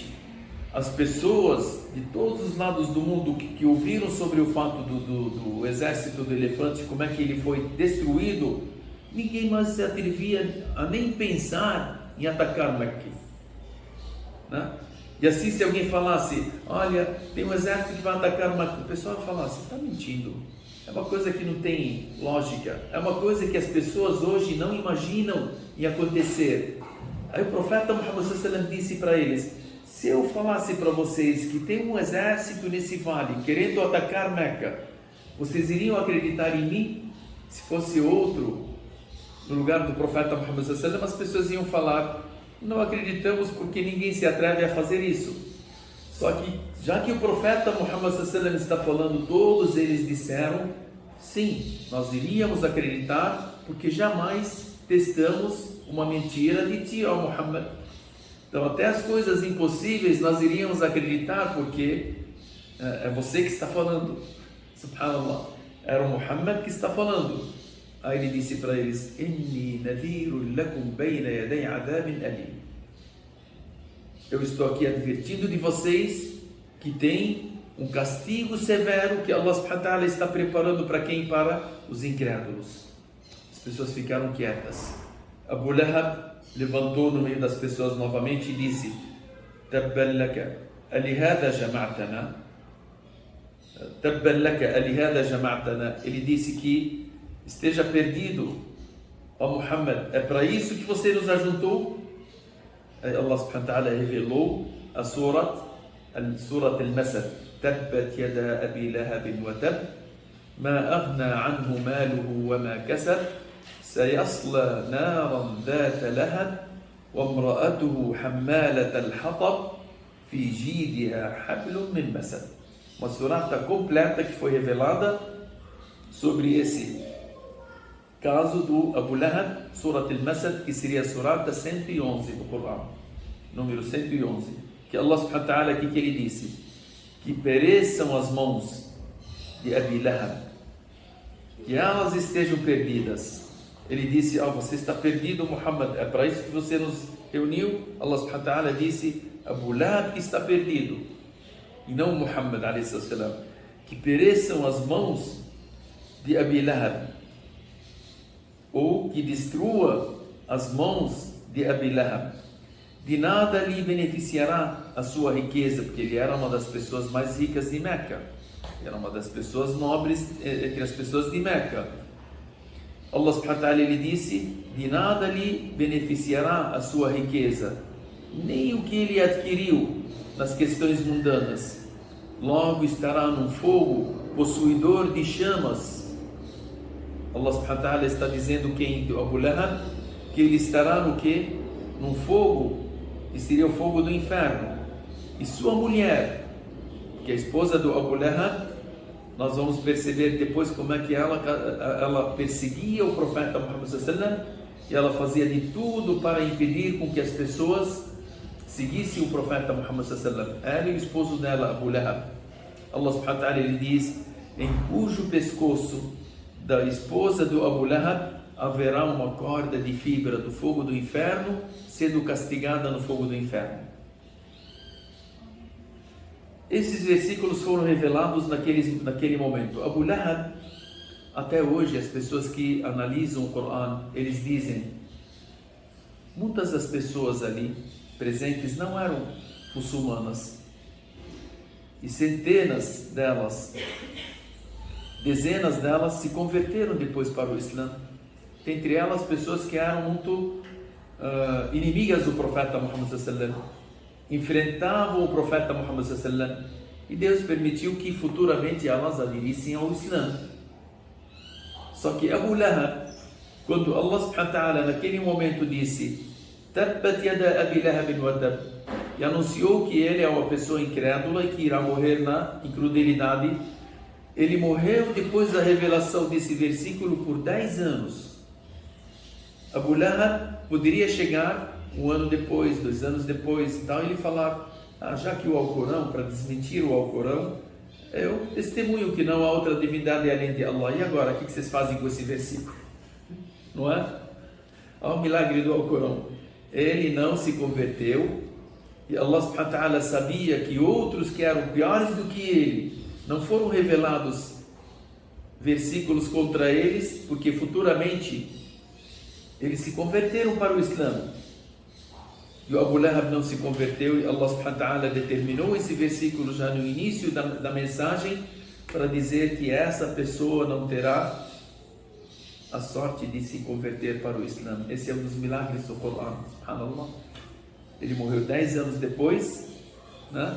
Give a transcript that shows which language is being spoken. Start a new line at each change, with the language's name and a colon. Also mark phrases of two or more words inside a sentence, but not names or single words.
Portuguese: As pessoas de todos os lados do mundo que ouviram sobre o fato do exército do elefante, como é que ele foi destruído, ninguém mais se atrevia a nem pensar em atacar Meca, né? E assim, se alguém falasse: olha, tem um exército que vai atacar Meca, o pessoal falasse: está mentindo. É uma coisa que não tem lógica, é uma coisa que as pessoas hoje não imaginam em acontecer. Aí o profeta Muhammad
Arabic: صلى الله عليه وسلم
Portuguese: disse para eles: se eu falasse para vocês que tem um exército nesse vale querendo atacar Meca, vocês iriam acreditar em mim? Se fosse outro no lugar do profeta Muhammad
Arabic: صلى الله عليه وسلم,
Portuguese: as pessoas iam falar: não acreditamos porque ninguém se atreve a fazer isso. Só que, já que o profeta Muhammad
Arabic: صلى الله عليه وسلم
Portuguese: está falando, todos eles disseram: sim, nós iríamos acreditar, porque jamais testamos uma mentira de ti, ó Muhammad. Então, até as coisas impossíveis nós iríamos acreditar, porque é você que está falando. Subhanallah, era o Muhammad que está falando. Aí ele disse para eles:
Arabic: إني نذير لكم بين يدي عذاب أليم.
Portuguese: Eu estou aqui advertindo de vocês que tem um castigo severo que Allah
Arabic: سبحانه وتعالى
Portuguese: está preparando para quem? Para os incrédulos. As pessoas ficaram quietas. Abu Lahab levantou no meio das pessoas novamente e disse:
Arabic: تبا لك ألهذا جمعتنا. تبا لك ألهذا جمعتنا.
Portuguese: Ele disse que esteja perdido, ó Muhammad, é para isso que você nos ajuntou?
Arabic: Aí الله سبحانه وتعالى
Portuguese: revelou a
Arabic: سورة المسد: تبت يدا أبي لهب وتب، ما أغنى عنه ماله وما كسب، سيصلى نارا ذات لهب، وامرأته حمالة الحطب، في جيدها حبل من مسد.
Portuguese: Uma surata completa que foi revelada sobre esse caso do Abu Lahab, Surat al-Masad, que seria a surata 111 do Corão, número 111, que Allah
Arabic: سبحانه وتعالى
Portuguese: aqui que ele disse que pereçam as mãos de Abi Lahab, que elas estejam perdidas. Ele disse: você está perdido, Muhammad, é para isso que você nos reuniu? Allah
Arabic: سبحانه وتعالى
Portuguese: disse: Abu Lahab que está perdido, e não Muhammad
Arabic: عليه السلام.
Portuguese: Que pereçam as mãos de Abi Lahab, ou que destrua as mãos de Abi Lahab. De nada lhe beneficiará a sua riqueza, porque ele era uma das pessoas mais ricas de Meca, era uma das pessoas nobres entre as pessoas de Meca. Allah
Arabic: سبحانه وتعالى,
Portuguese: ele disse: de nada lhe beneficiará a sua riqueza, nem o que ele adquiriu nas questões mundanas. Logo estará num fogo possuidor de chamas. Allah
Arabic: سبحانه وتعالى
Portuguese: está dizendo quem? Abu Lahab, que ele estará no quê? Num fogo, que seria o fogo do inferno. E sua mulher, que é a esposa do Abu Lahab, nós vamos perceber depois como é que ela perseguia o profeta Muhammad
Arabic: صلى الله عليه وسلم,
Portuguese: e ela fazia de tudo para impedir com que as pessoas seguissem o profeta Muhammad
Arabic: صلى الله عليه وسلم.
Portuguese: Ela e o esposo dela, Abu Lahab. Allah
Arabic: سبحانه وتعالى,
Portuguese: ele diz: em cujo pescoço da esposa do Abu Lahab haverá uma corda de fibra do fogo do inferno, sendo castigada no fogo do inferno. Esses versículos foram revelados naquele momento. Abu Lahab, Até hoje, as pessoas que analisam o Corão, eles dizem, muitas das pessoas ali presentes não eram muçulmanas. E centenas delas, dezenas delas se converteram depois para o Islã. Entre elas, pessoas que eram muito inimigas do profeta Muhammad
Arabic: صلى الله عليه وسلم,
Portuguese: enfrentavam o profeta Muhammad
Arabic: صلى الله عليه وسلم,
Portuguese: e Deus permitiu que futuramente elas aderissem ao Islã. Só que Abu Lahab, quando Allah
Arabic: سبحانه وتعالى
Portuguese: naquele momento disse
Arabic: تبت يدا أبي لهب وتب,
Portuguese: e anunciou que ele é uma pessoa incrédula e que irá morrer na incredulidade, ele morreu depois da revelação desse versículo por 10 anos. Abu Lahab poderia chegar 1 ano depois, 2 anos depois e tal, e ele falar, já que o Alcorão, para desmentir o Alcorão, eu testemunho que não há outra divindade além de Allah. E agora, o que vocês fazem com esse versículo? Não é? Olha o milagre do Alcorão. Ele não se converteu, e Allah
Arabic: سبحانه وتعالى
Portuguese: sabia que outros que eram piores do que ele, não foram revelados versículos contra eles, porque futuramente eles se converteram para o Islã. E o Abu Lahab não se converteu, e Allah
Arabic: سبحانه وتعالى
Portuguese: determinou esse versículo já no início da mensagem, para dizer que essa pessoa não terá a sorte de se converter para o Islã. Esse é um dos milagres do Corão, subhanallah. Ele morreu 10 anos depois, né?